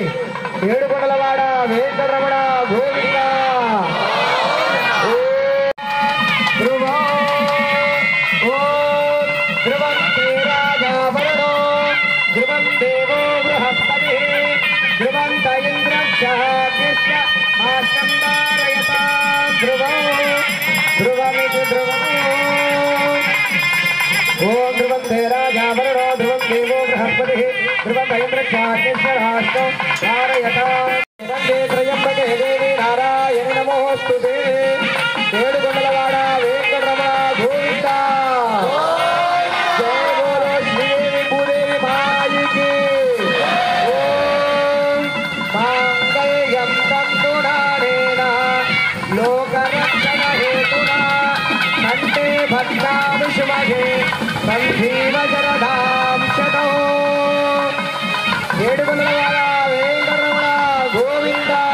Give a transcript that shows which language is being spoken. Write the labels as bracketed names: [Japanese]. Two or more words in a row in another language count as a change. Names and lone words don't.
[Telugu] ఏడుకొండలవాడ వెంకటరమణ గోవింద [Sanskrit] ధ్రువంతే రాజావరుణో ధ్రువం దేవో బృహస్పతి ధ్రువంత ఇంద్రక్ష ఆస్కందారయతా ధ్రువం ధ్రువమితి ధ్రువం ओम ध्रुवंते राजावरुणो ध्रुवं देवो बृहस्पतिः ध्रुवं इंद्रक्षाग्निश्वराष्टो धारयता वन्दे त्र्यम्बके देवी नारायणि नमोऽस्तुते [Telugu] ఏడుకొండలవాడ వెంకటరమణ గోవింద జయ బోలో శ్రీదేవి భూదేవి మాయికి [Sanskrit] ఓం మాంగళ్యం తంతునానేన లోకరక్షణ హేతునా కంటే భద్రామి శుభగే సంజీవజరదాం శతో [Telugu] ఏడుకొండలవాడ వెంకటరమణ గోవింద